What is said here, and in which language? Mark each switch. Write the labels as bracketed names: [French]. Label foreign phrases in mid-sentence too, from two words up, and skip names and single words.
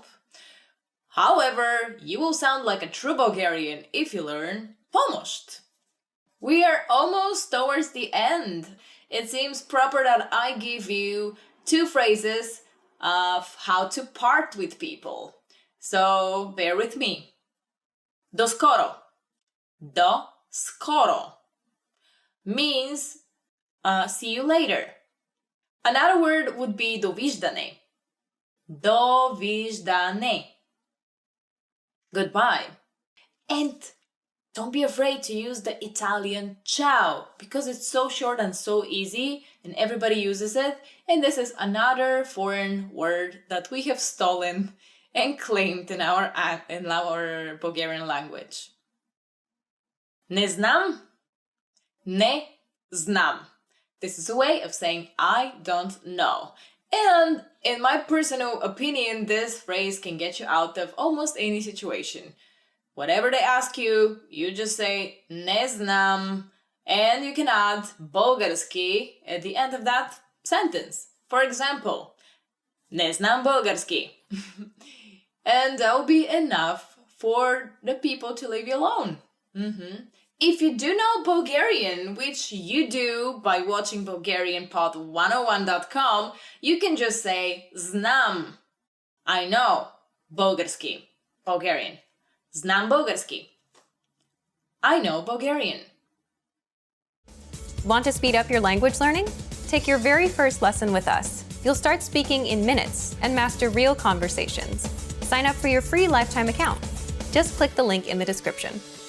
[English] However, you will sound like a true Bulgarian if you learn помощ. We are almost towards the end. It seems proper that I give you 2 phrases of how to part with people. So bear with me. [Bulgarian] До скоро. До скоро [English] means see you later. Another word would be [Bulgarian] довиждане. Довиждане. [English] Goodbye. And don't be afraid to use the Italian ciao, because it's so short and so easy and everybody uses it. And this is another foreign word that we have stolen and claimed in our Bulgarian language. [Bulgarian] Не знам. Не знам. [English] This is a way of saying I don't know. And in my personal opinion, this phrase can get you out of almost any situation. Whatever they ask you, you just say [Bulgarian] не знам, [English] and you can add български at the end of that sentence. For example, [Bulgarian] не знам български. [English] And that will be enough for the people to leave you alone. If you do know Bulgarian, which you do by watching BulgarianPod101.com, you can just say знам. I know български. Bulgarian. [Bulgarian] Знам български. [English] I know Bulgarian. Want to speed up your language learning? Take your very first lesson with us. You'll start speaking in minutes and master real conversations. Sign up for your free lifetime account. Just click the link in the description.